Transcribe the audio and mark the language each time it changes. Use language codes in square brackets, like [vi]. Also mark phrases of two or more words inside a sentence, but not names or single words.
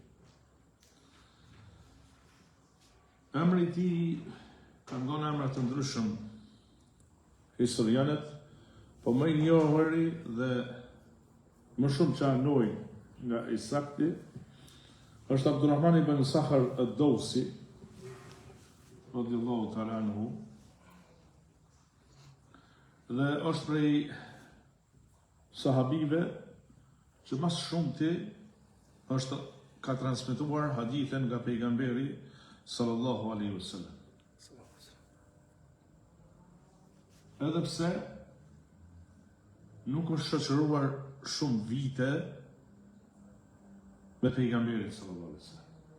[sq] Emri i tij ka ndonë emra të ndryshëm historianët, po më i njohuri dhe më shumë që anojnë nga i sakti është Abdurrahman ibn Sakhar ad-Dawsi [ar] رضي الله تعالى عنه, [sq] dhe është prej sahabive që mas shumti ka transmetuar hadithen nga pejgamberi [ar] صلى الله عليه وسلم. [sq] Edhe pse nuk është shoqëruar shumë vite me pejgamberin [ar] صلى الله عليه وسلم.